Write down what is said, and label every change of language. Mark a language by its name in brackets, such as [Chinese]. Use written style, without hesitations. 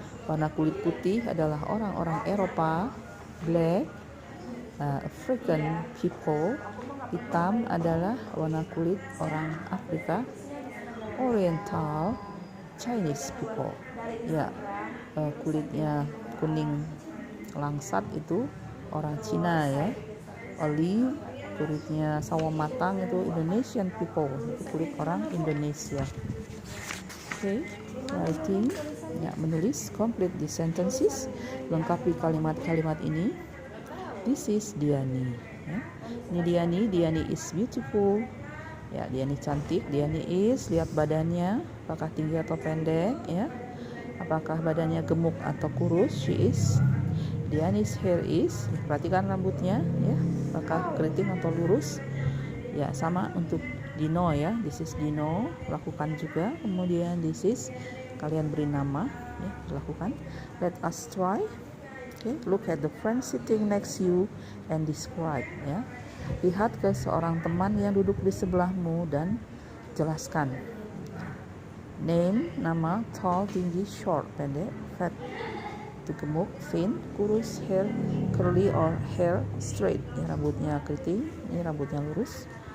[Indonesian] Warna kulit putih adalah orang-orang Eropa. [English] Black, African people. [Indonesian] Hitam adalah warna kulit orang Afrika. [English] Oriental, Chinese people. [Indonesian] Ya, kulitnya kuning langsat itu orang Cina ya. Olive, kulitnya sawo matang itu [English] Indonesian people, [Indonesian] itu kulit orang Indonesia. Okay, writing, ya, menulis. [English] Complete the sentences, [Indonesian] lengkapi kalimat-kalimat ini. [English] This is Diani. Ya. [Indonesian] Ini Diani. [English] Diani is beautiful. Ya, [Indonesian] Diani cantik. [English] Diani is, [Indonesian] lihat badannya, apakah tinggi atau pendek, ya. Apakah badannya gemuk atau kurus? [English] She is. Diani's hair is, [Indonesian] perhatikan rambutnya, [English] ya. [Indonesian] Apakah keriting atau lurus? Ya, sama untuk Dino ya. [English] This is Dino, [Indonesian] lakukan juga. Kemudian this is, kalian beri nama, ya, lakukan. [English] Let us try. Okay, look at the friend sitting next you and describe, ya. [Indonesian] Lihat ke seorang teman yang duduk di sebelahmu dan jelaskan. Name, nama. Tall, tinggi. Short, pendek. Fat, itu gemuk. Thin, kurus. [English] Hair, curly or hair straight, [Indonesian] ya, rambutnya keriting. Ini rambutnya lurus.